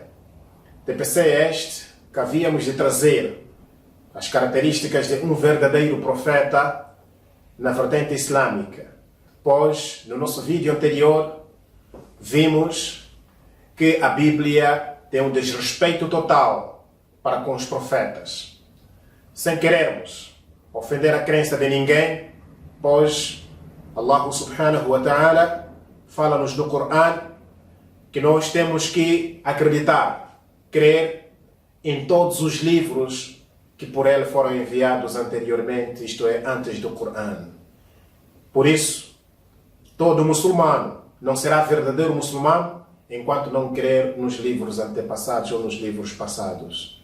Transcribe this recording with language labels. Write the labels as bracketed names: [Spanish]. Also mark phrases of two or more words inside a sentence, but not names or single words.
[Portuguese] TPC é este que havíamos de trazer as características de um verdadeiro profeta na vertente islâmica. Pois, no nosso vídeo anterior, vimos que a Bíblia tem um desrespeito total para com os profetas. Sem querermos ofender a crença de ninguém, pois Allah [Arabic] سبحانه وتعالى [Portuguese] fala-nos no Coran que nós temos que acreditar, crer em todos os livros que por ele foram enviados anteriormente, isto é, antes do Coran. Por isso, todo muçulmano não será verdadeiro muçulmano enquanto não crer nos livros antepassados ou nos livros passados.